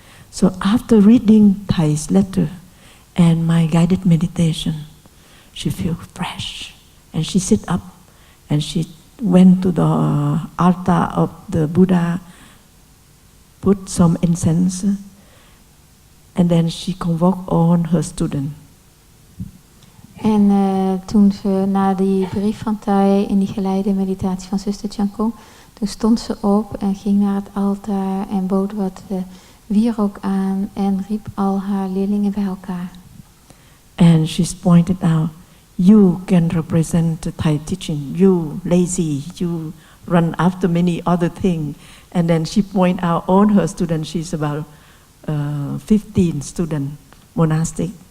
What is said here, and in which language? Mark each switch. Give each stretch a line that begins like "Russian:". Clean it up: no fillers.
English: So after reading Thai's letter and my guided meditation, she feels fresh. And she sit up and she went to the altar of the Buddha, put some incense, and then she convoked all her students.
Dutch: En toen ze na die brief van Thai in die geleide meditatie van zuster Chân Không, toen stond ze op en ging naar het altaar en bood wat wierook aan en riep al haar leerlingen bij elkaar.
English: And she's pointed out, you can represent the Thai teaching, you lazy, you run after many other things. And then she point out all her students, she's about 15 students, monastic.